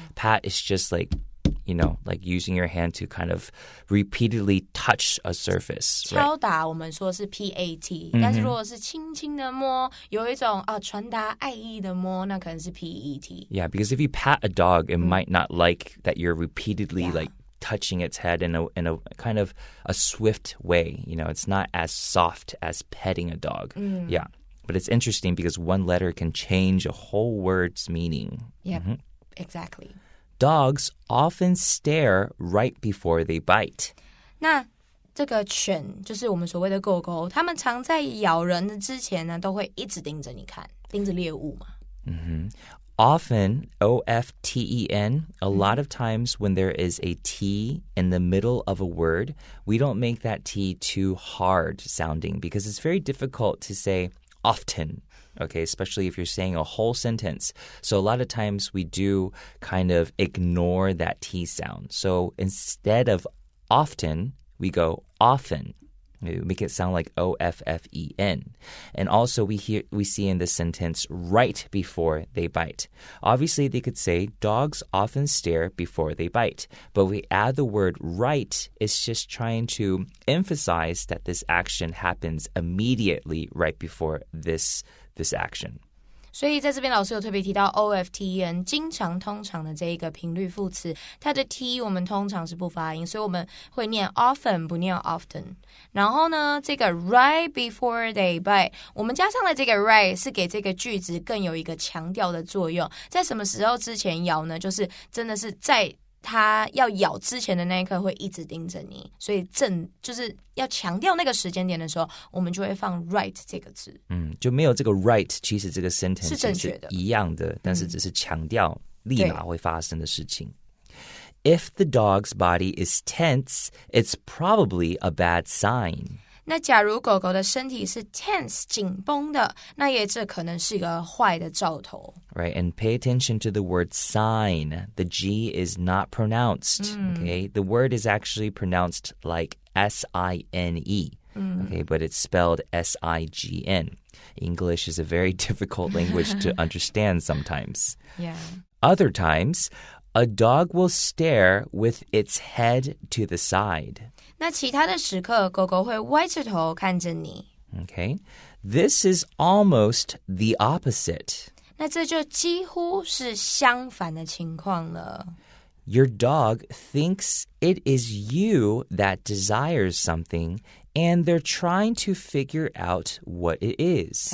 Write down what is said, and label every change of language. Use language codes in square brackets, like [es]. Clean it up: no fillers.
[en] Pat is just like, like using your hand to kind of repeatedly touch a surface. [zh] 敲打我们说是 PAT， 但是如果是轻轻的摸，有一种传达爱意的摸，那可能是 PET. [en] Yeah, because if you pat a dog, it might not like that you're repeatedly like touching its head in a kind of a swift way. It's not as soft as petting a dog. Yeah, but it's interesting because one letter can change a whole word's meaning. Yeah, exactly. Dogs often stare right before they bite. [zh] 那这个犬就是我们所谓的狗狗，它们常在咬人的之前呢，都会一直盯着你看，盯着猎物嘛。 [en] Often, O-F-T-E-N, a lot of times when there is a T in the middle of a word, we don't make that T too hard sounding because it's very difficult to say often. Okay, especially if you're saying a whole sentence. So a lot of times we do kind of ignore that T sound. So instead of often, we go often. We make it sound like O-F-F-E-N. And also we see in this sentence right before they bite. Obviously, they could say dogs often stare before they bite. But we add the word right, it's just trying to emphasize that this action happens immediately right before this action. [zh] 所以在这边老师有特别提到 OFTEN 经常通常的这一个频率副词，它的 T 我们通常是不发音，所以我们会念 often 不念 often。然后呢，这个 [en] right before they bite [zh] 我们加上了这个 right 是给这个句子更有一个强调的作用。在什么时候之前咬呢？就是真的是在它要咬之前的那一刻会一直盯着你，所以就是要强调那个时间点的时候，我们就会放 right 这个字。就没有这个 right， 其实这个 sentence 是正确的，是一样的，但是只是强调立马会发生的事情。 [en] If the dog's body is tense, it's probably a bad sign. [zh] 那假如狗狗的身体是 tense 紧绷的，那也这可能是一个坏的兆头。 [en] Right, and pay attention to the word sign. The G is not pronounced, okay? The word is actually pronounced like S-I-N-E, okay? But it's spelled S-I-G-N. English is a very difficult language to understand sometimes. Yeah. Other times, a dog will stare with its head to the side. [zh] 那其他的时刻，狗狗会歪着头看着你。 [en] Okay, this is almost the opposite. [zh] 那这就几乎是相反的情况了。 [en] Your dog thinks it is you that desires something, and they're trying to figure out what it is.